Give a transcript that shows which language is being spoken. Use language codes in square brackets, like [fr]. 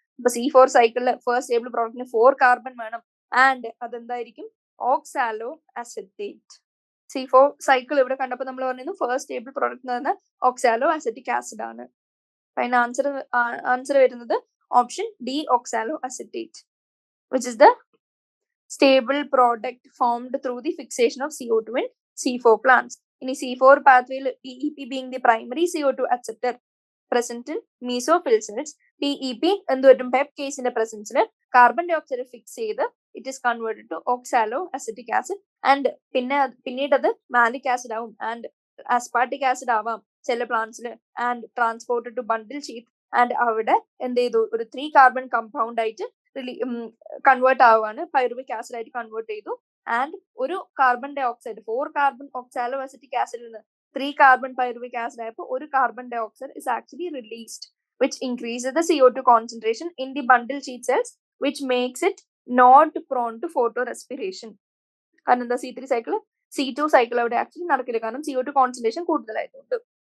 [ml] അപ്പൊ C4 സൈക്കിളില് first stable പ്രോഡക്റ്റിന് 4 carbon വേണം and അതെന്തായിരിക്കും, oxalo acetate. C4 cycle ഇവിടെ കണ്ടപ്പോൾ നമ്മൾ പറഞ്ഞു ഫസ്റ്റ് സ്റ്റേബിൾ പ്രോഡക്റ്റ് എന്ന് പറഞ്ഞാൽ ഓക്സാലോ അസറ്റിക് ആസിഡ് ആണ്. അതിന് ആൻസർ വരുന്നത് option D, oxalo acetate, [en] Which is the stable product formed through the fixation of CO2 in C4 plants. In C4 pathway, PEP being the primary CO2 acceptor present in mesophyll cells, [ml] PEP എന്തുവരും PEP കേസിന്റെ പ്രസൻസിൽ carbon dye oxide fix ചെയ്ത് it is converted to oxalo acetic acid and പിന്നീട് അത് malic acid ആവും and ആസ്പാർട്ടിക് acid ആവാം ചില പ്ലാന്റ്സിൽ and transported to bundle sheet and അവിടെ എന്ത് ചെയ്തു, ഒരു 3 കാർബൺ കമ്പൗണ്ട് ആയിട്ട് കൺവേർട്ട് ആവുകയാണ്, പൈറുവിക് ആസിഡ് ആയിട്ട് കൺവേർട്ട് ചെയ്തു. ആൻഡ് ഒരു carbon dye oxide 4 carbon oxalo acetic ആസിഡിൽ നിന്ന് 3 കാർബൺ പൈറുവിക് ആസിഡ് ആയപ്പോൾ ഒരു carbon dye oxide [en] is actually released which increases the CO2 concentration in the bundle sheet cells which makes it not prone to photorespiration. [ml] കാരണം എന്താ, C3 cycle C2 cycle അവിടെ actually നടക്കില്ല, കാരണം CO2 concentration കൂടുതലായതുകൊണ്ട്.